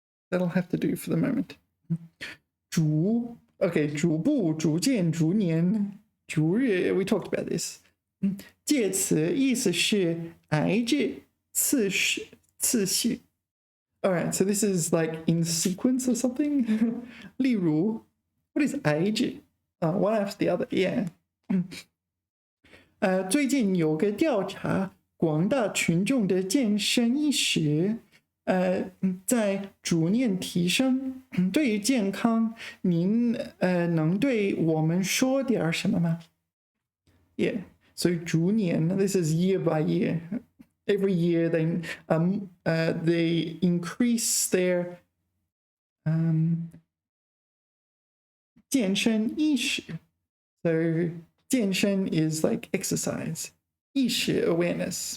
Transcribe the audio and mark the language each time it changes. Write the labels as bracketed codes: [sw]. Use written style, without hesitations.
[en] That'll have to do for the moment. 逐步、逐渐、逐年、逐日 we talked about this. [zh] 介词意思是挨着、次序。 [en] All right, so this is like in sequence or something. [zh] 例如 [en] what is 挨着? One after the other, yeah. [zh] 最近有个调查，广大群众的健身意识在逐年提升。对于健康，您能对我们说点什么吗？ [en] Yeah, so 逐年 this is year by year. Every year they increase their 健身意识。 So 健身 is like exercise. 意识 awareness.